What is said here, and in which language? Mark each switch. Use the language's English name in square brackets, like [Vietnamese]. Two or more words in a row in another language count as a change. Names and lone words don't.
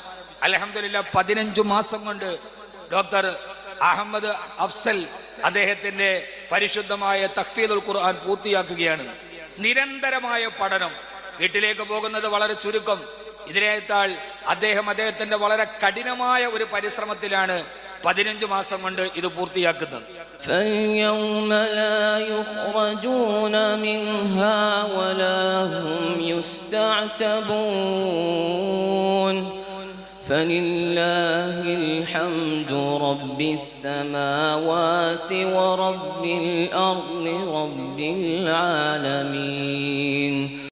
[Malayalam] അൽഹംദുലില്ലാ 15 മാസം കൊണ്ട് ഡോക്ടർ അഹമ്മദ് അഫ്സൽ അദ്ദേഹത്തിന്റെ പരിശുദ്ധമായ തഹ്ഫീദുൽ ഖുർആൻ പൂർത്തിയാക്കുകയാണ്. നിരന്തരമായ പഠനം, വീട്ടിലേക്ക് പോകുന്നത് വളരെ ചുരുക്കം. ഇതിനേക്കാൾ അദ്ദേഹത്തിന്റെ വളരെ കഠിനമായ ഒരു പരിശ്രമത്തിലാണ് 15 മാസം കൊണ്ട് ഇത് പൂർത്തിയാക്കുന്നത്. [Arabic] فَالْيَوْمَ لَا يُخْرَجُونَ مِنْهَا وَلَا هُمْ يُسْتَعْتَبُونَ فَلِلَّهِ الْحَمْدُ رَبِّ السَّمَاوَاتِ وَرَبِّ الْأَرْضِ رَبِّ الْعَالَمِينَ.